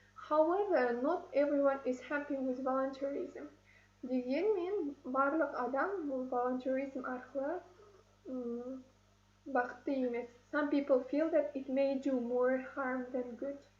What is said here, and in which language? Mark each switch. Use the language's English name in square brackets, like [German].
[English] However, not everyone is happy with volunteerism. [Kazakh] Дегенмен барлық адам бұл волонтеризм арқылы бақытты емес. [English] Some people feel that it may do more harm than good.